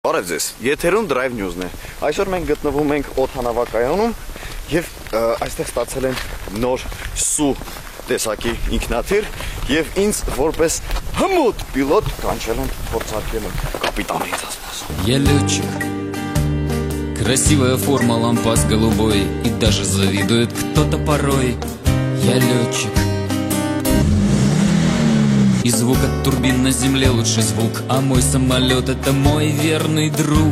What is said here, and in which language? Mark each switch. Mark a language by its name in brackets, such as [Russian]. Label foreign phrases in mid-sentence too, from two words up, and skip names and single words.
[Armenian] Բարև ձեզ, եթերում Drive News-ն է։ Այսօր մենք գտնվում ենք օդանավակայանում եւ այստեղ ստացել են նոր սու տեսակի ինքնաթիռ եւ ինձ որպես հմուտ պիլոտ կանչել են փորձարկել կապիտանը ինձ ասում։ [Russian] Я летчик. Красивая форма, лампас голубой, и даже завидует кто-то порой. Я летчик. И звук от турбин на земле лучший звук, а мой самолет это мой верный друг.